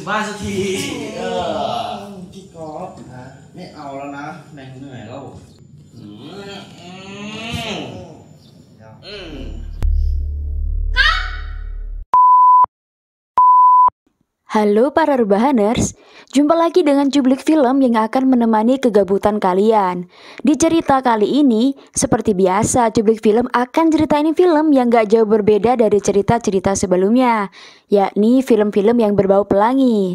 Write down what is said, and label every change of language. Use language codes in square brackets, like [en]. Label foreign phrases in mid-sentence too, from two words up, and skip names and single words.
[th] บ้านสักที พี่กอล์ฟไม่เอาแล้วนะแรงเหนื่อยแล้ว [id] Halo para Rebahaners, jumpa lagi dengan Cuplik Film yang akan menemani kegabutan kalian. Di cerita kali ini, seperti biasa Cuplik Film akan ceritain film yang gak jauh berbeda dari cerita-cerita sebelumnya, yakni film-film yang berbau pelangi.